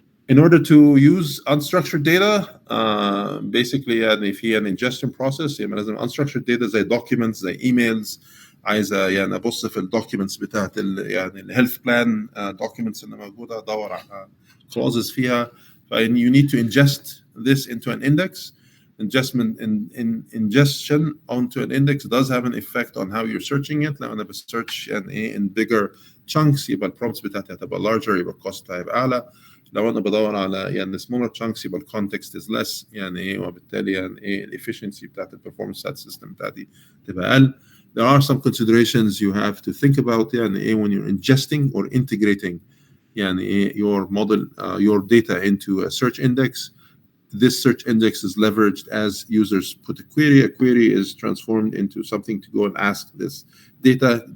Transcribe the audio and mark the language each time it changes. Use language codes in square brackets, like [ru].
[en] In order to use unstructured data, basically if هي an ingestion process، لازم unstructured data زي documents زي emails، [ar] عايزة أبص في الدوكيومنتس بتاعت الهيلث بلان [en] documents [ar] اللي موجودة، أدور على [en] clauses فيها. You need to ingest this into an index. Ingestion onto an index does have an effect on how you're searching it. [ar] لو أنا بسيرش [en] in bigger chunks [ar] يبقى الprompts بتاعتي هتبقى larger، يبقى الcost بتاعي هيبقى أعلى. لو أنا بدور على [en] smaller chunks [ar] يبقى [en] context is less، [ar] وبالتالي الefficiency بتاعت [en] performance stat system [ar] بتاعتي تبقى أقل. [en] There are some considerations you have to think about when you're ingesting or integrating your model, your data into a search index. This search index is leveraged as users put a query. A query is transformed into something to go and ask this data.